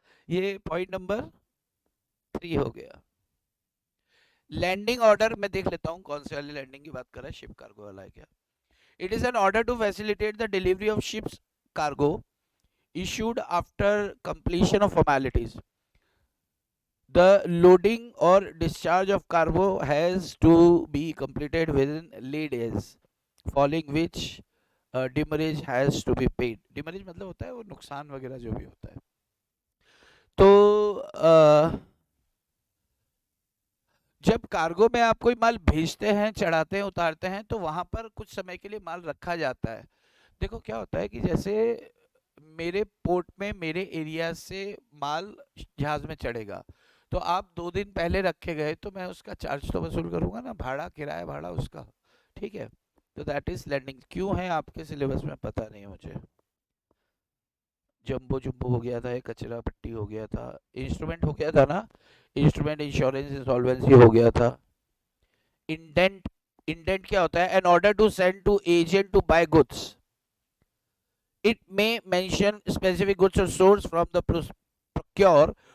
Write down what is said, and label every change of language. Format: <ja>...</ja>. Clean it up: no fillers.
<hi>ये point number 3 हो गया। लैंडिंग ऑर्डर मैं देख लेता हूँ कौन से वाले लैंडिंग की बात कर रहा है, शिप कार्गो वाला है क्या?</hi> <en>It is an order to facilitate the delivery of ships cargo issued after completion of formalities. The loading or discharge of cargo has to be completed within lead days, following which demurrage has to be paid.</en> <hi>Demurrage मतलब होता है वो नुकसान वगैरह जो भी होता है। तो जब कार्गो में आप कोई माल भेजते हैं, चढ़ाते हैं, उतारते हैं, तो वहां पर कुछ समय के लिए माल रखा जाता है। देखो क्या होता है कि जैसे मेरे पोर्ट में मेरे एरिया से माल जहाज में चढ़ेगा, तो आप 2 दिन पहले रखे गए तो मैं उसका चार्ज तो वसूल करूंगा ना, भाड़ा, किराया भाड़ा उसका। ठीक है। तो</hi> <en>that is</en> <hi>लैंडिंग। क्यों है आपके सिलेबस में पता नहीं है मुझे। जम्बो जुम्बो हो गया था, ये कचरा पट्टी हो गया था, इंस्ट्रूमेंट हो गया था ना, इंस्ट्रूमेंट इंश्योरेंस इंसॉल्वेंसी हो गया था।</hi> <en>indent, indent</en> <hi>क्या होता है?</hi> <en>An order to send to agent to buy goods. It may mention specific goods or source from the procure.</en>